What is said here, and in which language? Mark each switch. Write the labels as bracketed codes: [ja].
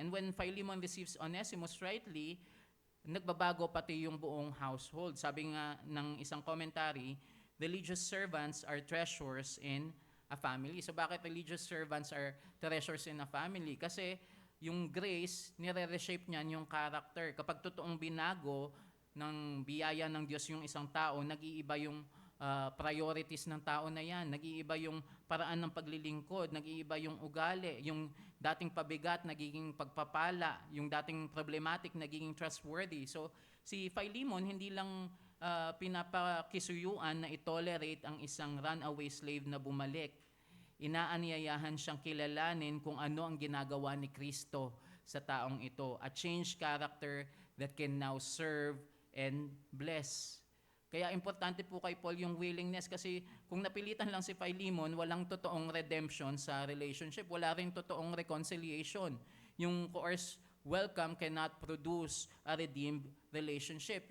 [en] And when Philemon receives Onesimus rightly, [tl] nagbabago pati yung buong [en] household. [tl] Sabi nga ng isang [en] commentary, religious servants are treasures in a family. So [tl] bakit [en] religious servants are treasures in a family? [tl] Kasi yung grace, nire-reshape niyan yung character. Kapag totoong binago ng biyaya ng Diyos yung isang tao, nag-iiba yung priorities ng tao na yan. Nag-iiba yung paraan ng paglilingkod, nag-iiba yung ugali, yung dating pabigat nagiging pagpapala, yung dating problematic nagiging trustworthy. So si Philemon hindi lang pinapakisuyuan na itolerate ang isang runaway slave na bumalik. Inaanyayahan siyang kilalanin kung ano ang ginagawa ni Kristo sa taong ito. [en] A changed character that can now serve and bless. [tl] Kaya importante po kay Paul yung willingness, kasi kung napilitan lang si Philemon, walang totoong redemption sa relationship. Wala rin totoong reconciliation. [en] Yung coerced welcome cannot produce a redeemed relationship.